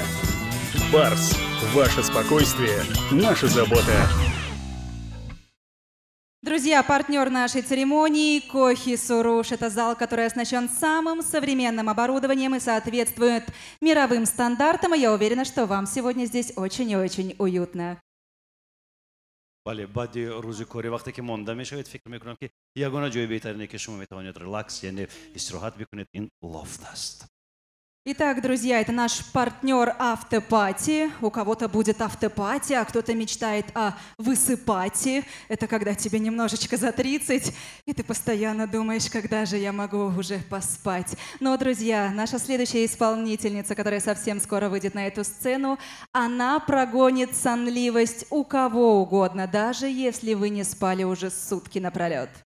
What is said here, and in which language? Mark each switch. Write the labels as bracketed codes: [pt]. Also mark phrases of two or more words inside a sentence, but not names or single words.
[ru] «Барс» – ваше спокойствие, наша забота. Друзья, партнер нашей церемонии Кохи Суруш. Это зал, который оснащен самым современным оборудованием и соответствует мировым стандартам. И я уверена, что вам сегодня здесь очень и очень уютно. [fa] بله بعد روز کاری وقتی که مانده میشوید فکر میکنم که یگانه جای بهترینه که شما میتوانید ریلکس یعنی استراحت بکنید این لافت است. [ru] Итак, друзья, это наш партнер автопати. У кого-то будет автопати, а кто-то мечтает о высыпати. Это когда тебе немножечко за 30, и ты постоянно думаешь, когда же я могу уже поспать. Но, друзья, наша следующая исполнительница, которая совсем скоро выйдет на эту сцену, она прогонит сонливость у кого угодно, даже если вы не спали уже сутки напролет.